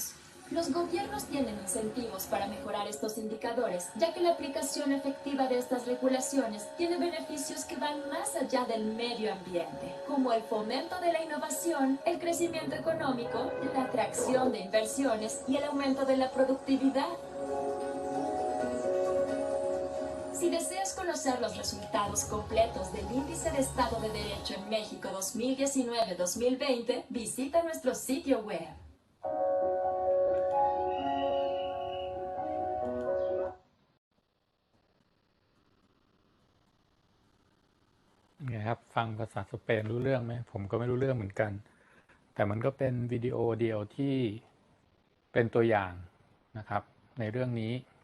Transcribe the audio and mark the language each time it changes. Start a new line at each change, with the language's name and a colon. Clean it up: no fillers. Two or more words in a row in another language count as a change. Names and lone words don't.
Spanish: Los gobiernos tienen incentivos para mejorar estos indicadores, ya que la aplicación efectiva de estas regulaciones tiene beneficios que van más allá del medio ambiente, como el fomento de la innovación, el crecimiento económico, la atracción de inversiones y el aumento de la productividad. Si deseas conocer los resultados completos del Índice de Estado de Derecho en México 2019-2020, visita nuestro sitio web.
Thai: ไงครับฟังภาษาสเปนรู้เรื่องไหมผมก็ไม่รู้เรื่องเหมือนกันแต่มันก็เป็นวิดีโอเดียวที่เป็นตัวอย่างนะครับในเรื่องนี้